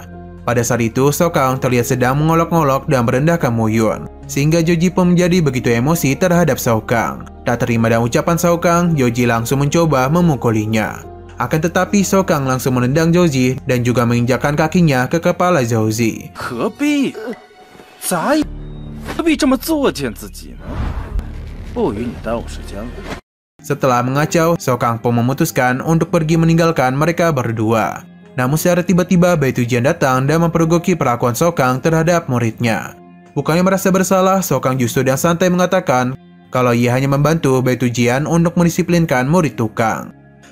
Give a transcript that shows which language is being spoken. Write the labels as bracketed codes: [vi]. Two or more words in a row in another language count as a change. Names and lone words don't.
[id] Pada saat itu, Shao Kahn terlihat sedang mengolok-olok dan merendahkan Mo Yun, sehingga Zhou Zi pun menjadi begitu emosi terhadap Shao Kahn. Tak terima dengan ucapan Shao Kahn, Zhou Zi langsung mencoba memukulinya. Akan tetapi Shao Kahn langsung menendang Zhou Zi dan juga menginjakkan kakinya ke kepala Zhou Zi. [zh] 何必这么作践自己呢？不与你耽误时间了。 [id] Setelah mengacau, Shao Kahn pun memutuskan untuk pergi meninggalkan mereka berdua. Namun secara tiba-tiba Bai Tujian datang dan mempergoki perlakuan Shao Kahn terhadap muridnya. Bukannya merasa bersalah, Shao Kahn justru dengan santai mengatakan kalau ia hanya membantu Bai Tujian untuk mendisiplinkan murid tukang.